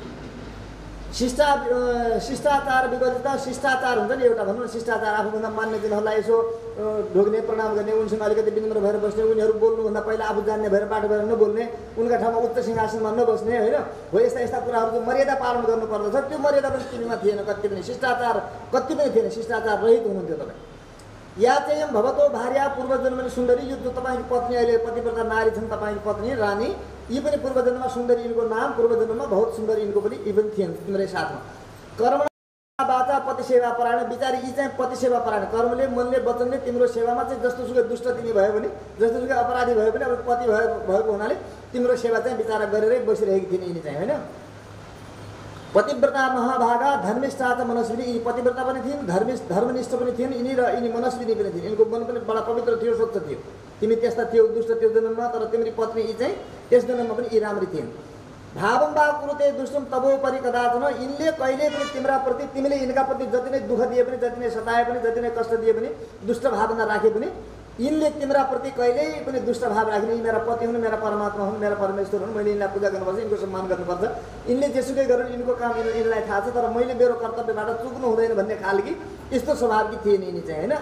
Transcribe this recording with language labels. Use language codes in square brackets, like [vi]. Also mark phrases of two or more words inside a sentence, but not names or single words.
[ne] शिष्टाचार विगत शिष्टाचार हुन्छ नि एउटा भनौँ न शिष्टाचार आफूभन्दा मान्यजनहरूलाई यसो ढोग्ने प्रणाम गर्ने उनसँग अलिकति विनम्र भएर बस्ने उनीहरू बोल्नुभन्दा पहिला आफू जान्ने भएर बाटो भएर नबोल्ने उनका ठाउँमा उच्च सिंहासनमा नबस्ने होइन हो यस्ता यस्ता कुराहरू जो मर्यादा पालन गर्नुपर्दछ त्यो मर्यादा पनि तिमीमा थिएन कति पनि शिष्टाचार कति पनि थिएन शिष्टाचार रहित हुनुहुन्थ्यो तपाईँ या चाहिँ [sa] भवतो भार्या [ne] पूर्वजन्मले सुन्दरी यो जो तपाईँको पत्नी अहिले पतिव्रता नारी छन् तपाईँको पत्नी रानी यी पनि पूर्व जन्ममा सुन्दरी यिनको नाम, पूर्व जन्ममा बहुत सुन्दर यिनको पनि यी पनि थिएन तिम्रै साथमा। कर्म बाचा पति सेवा परायण, बिचारी यी चाहिँ पति सेवा परायण, कर्मले मनले वचनले तिम्रो सेवामा चाहिँ जस्तो सुकै दुष्ट तिमी भयो भने, जस्तो सुकै अपराधी भयो भने अब पति भएको हुनाले तिम्रो सेवा चाहिँ बिचारा गरेरै बसिरहेकी थिइन् यिनी चाहिँ, होइन। [sa] पतिव्रता महाभागा धर्मिष्ठा च मनस्विनी, [ne] यी पतिव्रता पनि थिइन्, धर्मनिष्ठ पनि थिइन् यिनी, र यिनी मनस्विनी पनि थिइन्। यिनको मन पनि बडा पवित्र थियो, स्वच्छ थियो। तिमी त्यस्ता थियौ दुष्ट त्यो जन्ममा, तर तिम्री पत्नी यी चाहिँ त्यस जन्ममा पनि यी राम्री थिइन्। [sa] भावम बा कुरुते दुष्टम तबोपरि कदाचन, [ne] यिनले कहिले पनि तिम्रा प्रति, तिमीले यिनका प्रति जति नै दुःख दिए पनि, जति नै सताए पनि, जति नै कष्ट दिए पनि, दुष्ट भावना राखे पनि, यिनले तिम्रा प्रति कहिल्यै पनि दुष्ट भाव राख्ने, यी मेरा पति हुन्, मेरा परमात्मा हुन्, मेरा परमेश्वर हुन्, मैले यिनलाई पूजा गर्नुपर्छ, यिनको सम्मान गर्नुपर्छ, यिनले जेसुकै गरून् यिनको काम यिनलाई थाहा छ, तर मैले मेरो कर्तव्यबाट चुक्नु हुँदैन भन्ने खालकी यस्तो स्वभावकी थिएन यिनी चाहिँ, होइन।